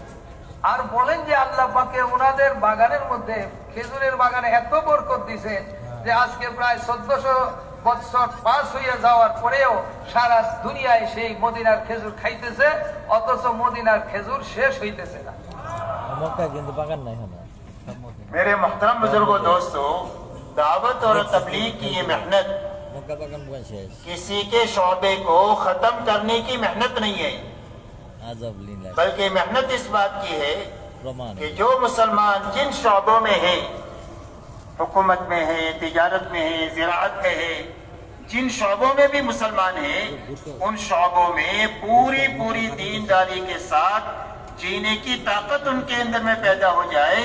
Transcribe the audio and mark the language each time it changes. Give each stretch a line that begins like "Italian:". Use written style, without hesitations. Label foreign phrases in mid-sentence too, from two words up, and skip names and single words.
Bangla: আর বলেন যে আল্লাহ পাকে ওনাদের বাগানের মধ্যে খেজুরের বাগানে এত বরকত দিয়েছেন যে আজকে প্রায় 1400 বছর পাস হয়ে যাওয়ার পরেও সারা দুনিয়ায় সেই মদিনার খেজুর খাইতেছে, অথচ মদিনার খেজুর শেষ হইতেছে না.
Urdu: میرے محترم بزرگوں دوستوں, دعوت اور تبلیغ کی یہ محنت کسی کے شعبے کو ختم کرنے کی محنت نہیں ہے, بلکہ محنت اس بات کی ہے کہ جو مسلمان جن شعبوں میں ہیں, حکومت میں ہیں, تجارت میں ہیں, زراعت میں ہیں, جن شعبوں میں بھی مسلمان ہیں ان شعبوں میں پوری دینداری کے ساتھ جینے کی طاقت ان کے اندر میں پیدا ہو جائے.